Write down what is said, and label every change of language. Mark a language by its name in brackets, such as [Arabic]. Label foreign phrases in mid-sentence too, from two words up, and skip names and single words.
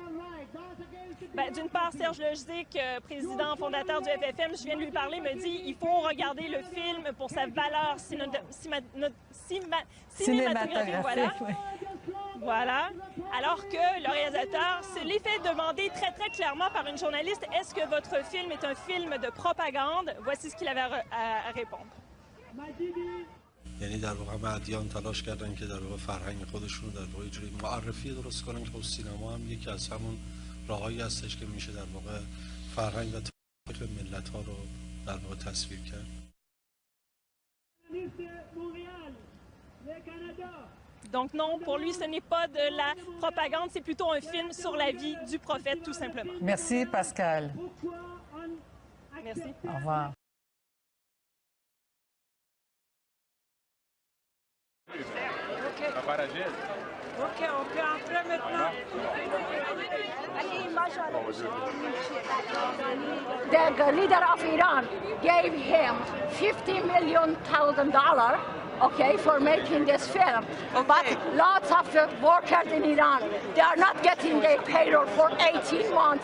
[French] D'une part, Serge Lojzik, président fondateur du FFM, je viens de lui parler, me dit il faut regarder le film pour sa valeur cinématographique. Voilà. Oui. Voilà. Alors que le réalisateur se l'est fait demander très, très clairement par une journaliste, est-ce que votre film est un film de propagande? Voici ce qu'il avait à répondre. [Persian] یعنی در واقع ادیان تلاش کردن که در واقع فرهنگ خودشون رو در واقع جوری معرفی درست کنن که خب سینما هم یکی از همون راهایی هستش که میشه در واقع فرهنگ و تاریخ ملت‌ها رو در واقع تصویر کرد. [French] Donc non, pour lui, ce n'est pas de la propagande, c'est plutôt un film sur la vie du prophète, tout simplement. Merci, Pascal. Merci. Au revoir. Ok, on peut entrer maintenant. [English] The leader of Iran gave him $50 million, okay, for making this film. Okay. But lots of the workers in Iran, they are not getting their payroll for 18 months.